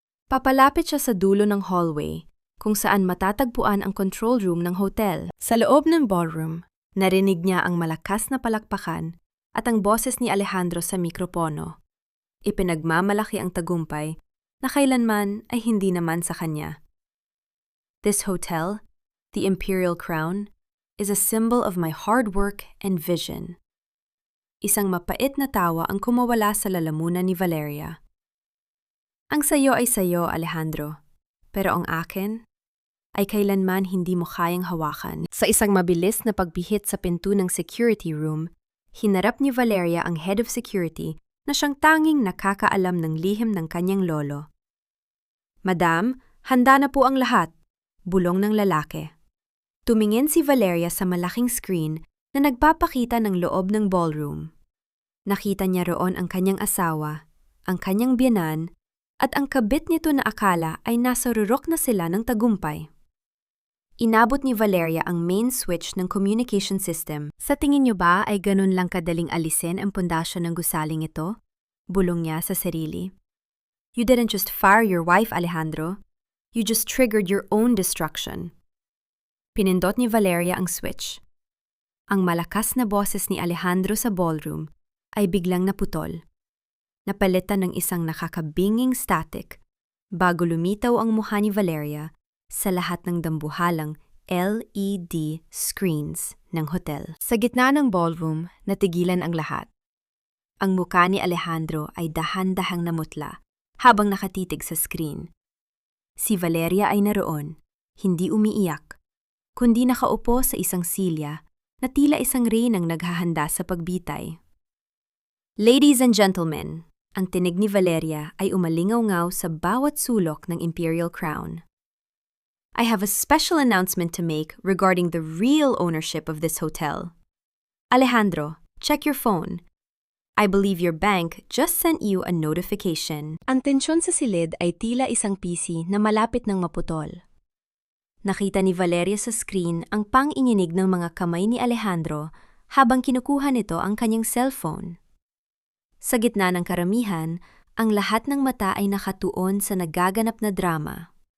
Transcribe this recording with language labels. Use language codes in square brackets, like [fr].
[tl] Papalapit siya sa dulo ng hallway kung saan matatagpuan ang control room ng hotel. Sa loob ng ballroom, narinig niya ang malakas na palakpakan at ang boses ni Alejandro sa mikropono. Ipinagmamalaki ang tagumpay na kailanman ay hindi naman sa kanya. [en] This hotel, the Imperial Crown, is a symbol of my hard work and vision. [tl] Isang mapait na tawa ang kumawala sa lalamunan ni Valeria. Ang sayo ay sayo, Alejandro, pero ang akin ay kailanman hindi mo kayang hawakan. Sa isang mabilis na pagbihit sa pinto ng security room, hinarap ni Valeria ang head of security na siyang tanging nakakaalam ng lihim ng kanyang lolo. Madam, handa na po ang lahat, bulong ng lalaki. Tumingin si Valeria sa malaking screen na nagpapakita ng loob ng ballroom. Nakita niya roon ang kanyang asawa, ang kanyang biyenan, at ang kabit nito na akala ay nasa rurok na sila ng tagumpay. Inabot ni Valeria ang main switch ng communication system. Sa tingin niyo ba ay ganun lang kadaling alisin ang pundasyon ng gusaling ito? Bulong niya sa sarili. [en] You didn't just fire your wife, Alejandro. You just triggered your own destruction. [tl] Pinindot ni Valeria ang switch. Ang malakas na boses ni Alejandro sa ballroom ay biglang naputol. Napalitan ng isang nakakabinging static bago lumitaw ang mukha ni Valeria sa lahat ng dambuhalang LED screens ng hotel. Sa gitna ng ballroom, natigilan ang lahat. Ang mukha ni Alejandro ay dahan-dahang namutla habang nakatitig sa screen. Si Valeria ay naroon, hindi umiiyak, kundi nakaupo sa isang silya na tila isang reynang naghahanda sa pagbitay. [en] Ladies and gentlemen, [tl] ang tinig ni Valeria ay umalingaw-ngaw sa bawat sulok ng Imperial Crown. [en] I have a special announcement to make regarding the real ownership of this hotel. Alejandro, check your phone. I believe your bank just sent you a notification. [tl] Ang tensyon sa silid ay tila isang PC na malapit ng maputol. Nakita ni Valeria sa screen ang pang-inginig ng mga kamay ni Alejandro habang kinukuha nito ang kanyang cellphone. Sa gitna ng karamihan, ang lahat ng mata ay nakatuon sa nagaganap na drama.